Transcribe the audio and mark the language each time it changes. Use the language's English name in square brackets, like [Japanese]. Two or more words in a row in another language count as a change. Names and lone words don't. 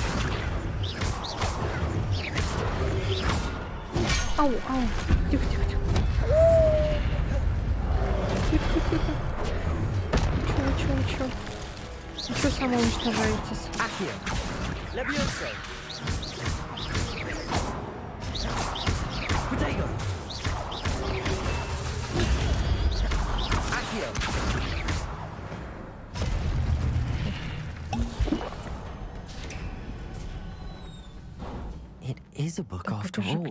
[Russian] Ау, ау. Тихо, тихо, тихо. Тихо, тихо. Чё? Вы чё самоуничтожаетесь? [Latin] Accio! Levioso! Protego! Accio! [English] It is a book [Russian] Так [English] after [Russian] это же [English] all.